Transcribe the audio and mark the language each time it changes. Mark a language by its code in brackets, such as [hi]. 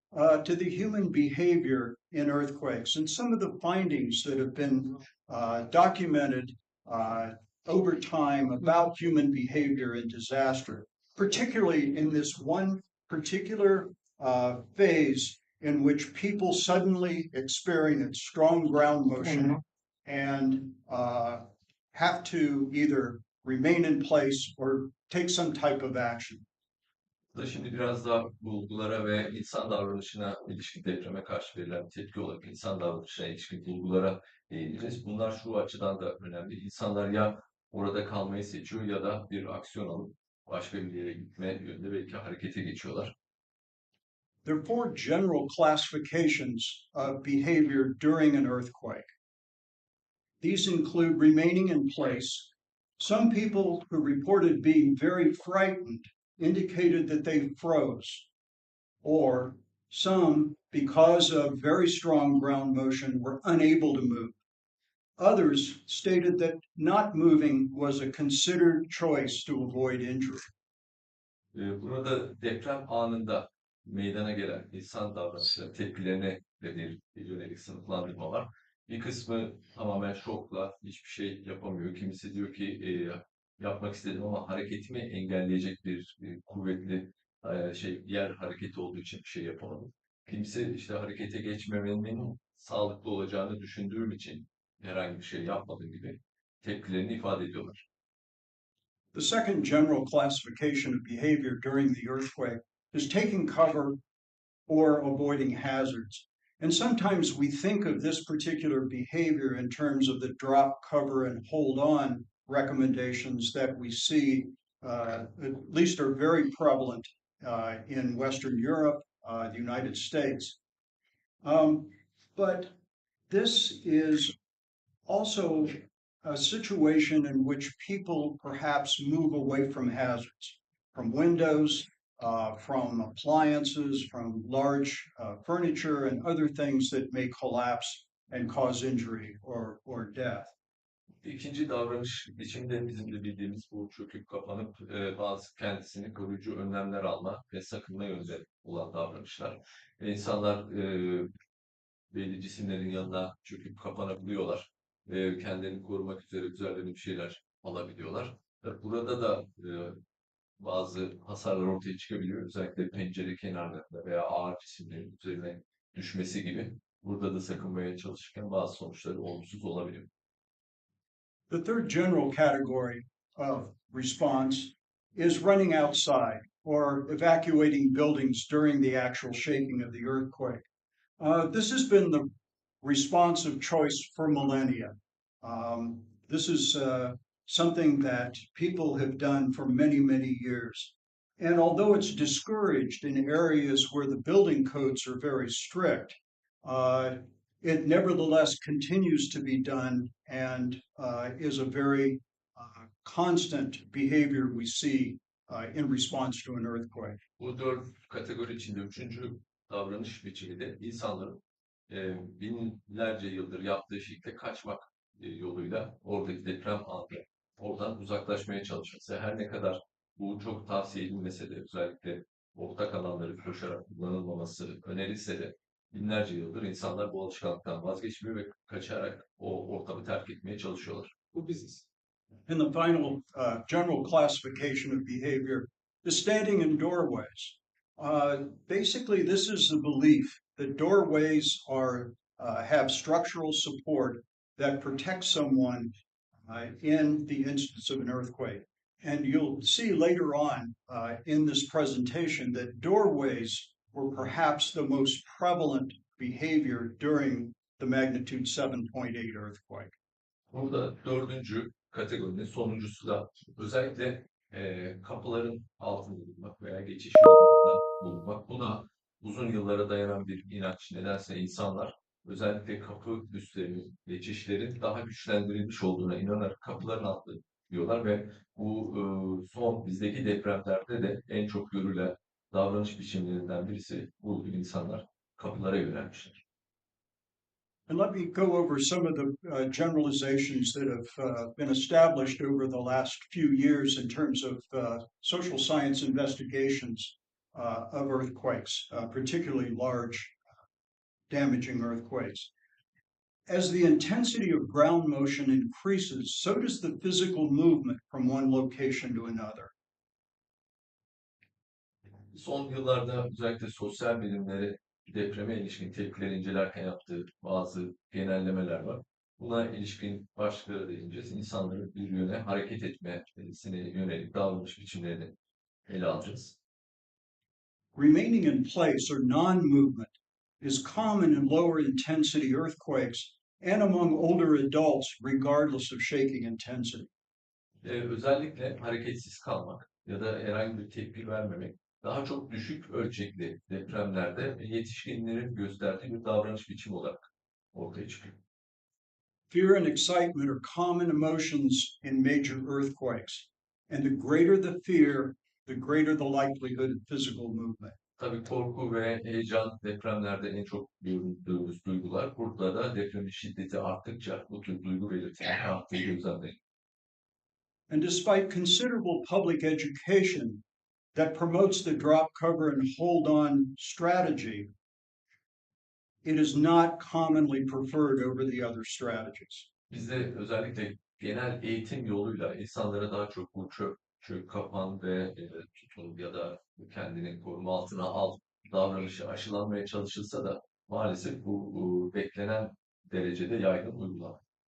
[en] to the human behavior in earthquakes and some of the findings that have been documented over time about human behavior in disaster, particularly in this one particular phase in which people suddenly experience strong ground motion and have to either remain in place or take some type of action. [tr] Da şimdi biraz daha bulgulara ve insan davranışına ilişkin depreme karşı verilen tepki olarak insan davranışına ilişkin bulgulara değineceğiz. Bunlar şu açıdan da önemli. İnsanlar ya orada kalmayı seçiyor ya da bir aksiyon alıp başka bir yere gitme yönünde belki harekete geçiyorlar. [en] There are four general classifications of behavior during an earthquake. These include remaining in place. Some people who reported being very frightened indicated that they froze, or some, because of very strong ground motion, were unable to move. Others stated that not moving was a considered choice to avoid injury. [tr] Burada deprem anında meydana gelen insan davranışları, tepkilerine de yönelik sınıflandırma var. Bir kısmı tamamen şokla hiçbir şey yapamıyor. Kimisi diyor ki yapmak istedim ama hareketimi engelleyecek bir kuvvetli yer hareketi olduğu için bir şey yapamadım. Kimisi işte harekete geçmemenin sağlıklı olacağını düşündüğüm için herhangi bir şey yapmadım gibi tepkilerini ifade ediyorlar. [en] The second general classification of behavior during the earthquake is taking cover or avoiding hazards. And sometimes we think of this particular behavior in terms of the drop, cover, and hold on recommendations that we see, at least are very prevalent in Western Europe, the United States. But this is also a situation in which people perhaps move away from hazards, from windows, from appliances, from large furniture, and other things that may collapse and cause injury or death. [tr] İkinci davranış biçimde bizim de bildiğimiz bu çöküp kapanıp bazı kendisini koruyucu önlemler alma ve sakınma yönde olan davranışlar. İnsanlar belli cisimlerin yanına çöküp kapanabiliyorlar. Kendilerini korumak üzere üzerlerine bir şeyler alabiliyorlar. Burada da bazı hasarlar ortaya çıkabiliyor. Özellikle pencere kenarlarında veya ağır cisimlerin üzerine düşmesi gibi. Burada da sakınmaya çalışırken bazı sonuçları olumsuz olabiliyor. [en] The third general category of response is running outside or evacuating buildings during the actual shaking of the earthquake. This has been the response of choice for millennia. This is something that people have done for many, many years. And although it's discouraged in areas where the building codes are very strict, it nevertheless continues to be done and is a very constant behavior we see in response to an earthquake. [tr] Bu dört kategori içinde üçüncü davranış biçimi de insanların binlerce yıldır yaptığı şekilde kaçmak yoluyla oradaki deprem anında oradan uzaklaşmaya çalışması. Her ne kadar bu çok tavsiye edilmese de özellikle ortak alanları koşarak kullanılmaması önerilse de binlerce yıldır insanlar bu alışkanlıktan vazgeçmiyor ve kaçarak o ortamı terk etmeye çalışıyorlar. Bu biziz. [en] And the final general classification of behavior is standing in doorways. Basically, this is the belief that doorways have structural support that protects someone in the instance of an earthquake. And you'll see later on in this presentation that doorways were perhaps the most prevalent behavior during the magnitude 7.8 earthquake. [tr] Burada dördüncü kategorinin sonuncusu da özellikle kapıların altında bulunmak veya geçiş yolunda bulunmak. Buna uzun yıllara dayanan bir inanç. Nedense insanlar özellikle kapı üstlerinin, geçişlerin daha güçlendirilmiş olduğuna inanarak kapıların altında diyorlar ve bu son bizdeki depremlerde de en çok görülen davranış biçimlerinden birisi bu insanlar kapılara yönelmişler. [en] And let me go over some of the generalizations that have been established over the last few years in terms of social science investigations of earthquakes, particularly large, damaging earthquakes. As the intensity of ground motion increases, so does the physical movement from one location to another. [tr] Son yıllarda özellikle sosyal bilimleri depreme ilişkin tepkileri incelerken yaptığı bazı genellemeler var. Buna ilişkin başlıklara değineceğiz. İnsanların bir yöne hareket etmesine yönelik davranış biçimlerini ele alacağız. [en] Remaining in place or non-movement is common in lower intensity earthquakes and among older adults, regardless of shaking intensity. [tr] Özellikle hareketsiz kalmak ya da herhangi bir tepki vermemek daha çok düşük ölçekli depremlerde yetişkinlerin gösterdiği bir davranış biçimi olarak ortaya çıkıyor. [en] Fear and excitement are common emotions in major earthquakes, and the greater the fear, the greater the likelihood of physical movement. [tr] Tabii korku ve heyecan depremlerde en çok gördüğümüz duygular. Burada da depremin şiddeti arttıkça bu tür duygu belirtileri arttığı gözlemleniyor. [en] And despite considerable public education that promotes the drop, cover, and hold on strategy, it is not commonly preferred over the other strategies. [tr] Bizde özellikle genel eğitim yoluyla insanlara daha çok bu çök kapan ve tutun ya da kendini koruma altına al davranışı aşılanmaya çalışılsa da maalesef bu beklenen derecede yaygın uygulanmıyor.